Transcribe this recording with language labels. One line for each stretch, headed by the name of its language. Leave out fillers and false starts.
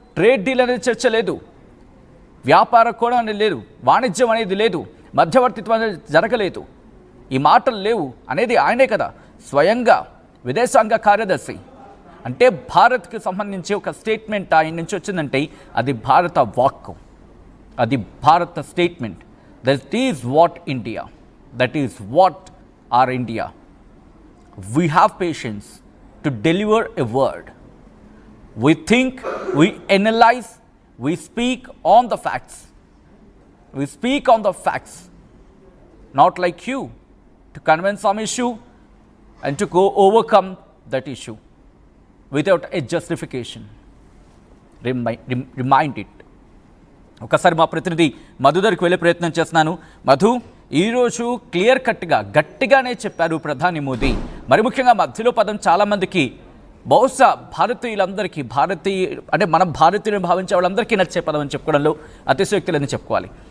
Telugu: Trade deal అనేది చర్చ లేదు, వ్యాపార కోణం అనేది లేదు, వాణిజ్యం అనేది లేదు, మధ్యవర్తిత్వం అనేది జరగలేదు, ఈ మాటలు లేవు అనేది ఆయనే కదా స్వయంగా విదేశాంగ కార్యదర్శి. అంటే భారత్కి సంబంధించి ఒక స్టేట్మెంట్ ఆయన నుంచి వచ్చిందంటే అది భారత వాక్కు, అది భారత statement.
English: That is what India, that is what are India. We have patience to deliver a word. We think, we analyze, we speak on the facts. We speak on the facts, not like you, to convince some issue and to go overcome that issue without a justification. Remind it.
Telugu: ఒకసారి మా ప్రతినిధి మధు దగ్గరికి వెళ్ళే ప్రయత్నం చేస్తున్నాను. మధు, ఈరోజు clear కట్గా గట్టిగానే చెప్పారు ప్రధాని మోదీ. మరి ముఖ్యంగా మధ్యలో పదం చాలామందికి, బహుశా భారతీయులందరికీ, అంటే మనం భారతీయులను భావించే వాళ్ళందరికీ నచ్చే పదం అని చెప్పుకోవడంలో అతిశయోక్తులని చెప్పుకోవాలి.